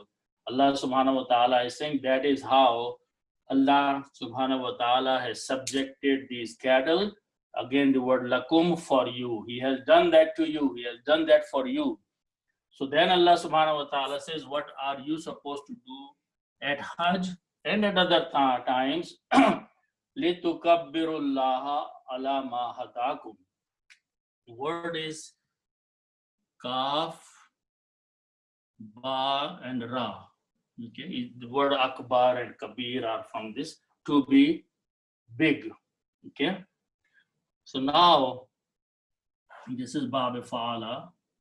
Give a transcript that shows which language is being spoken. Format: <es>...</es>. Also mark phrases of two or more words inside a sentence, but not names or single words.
<ar>الله سبحانه وتعالى</ar> <en>is saying that is how</en> <ar>الله سبحانه وتعالى</ar> <en>has subjected these cattle. Again, the word lakum, for you. He has done that to you. He has done that for you. So then</en> <ar>الله سبحانه وتعالى</ar> <en>says, what are you supposed to do at Hajj and at other times?</en> <ar>لِتُكَبِّرُ عَلَىٰ مَا هَدَاكُمْ.</ar> <en>The word is kaf, ba, and ra. Okay, the word akbar and kabir are from this, to be big. Okay, so now this is</en> <ar>باب فعل.</ar>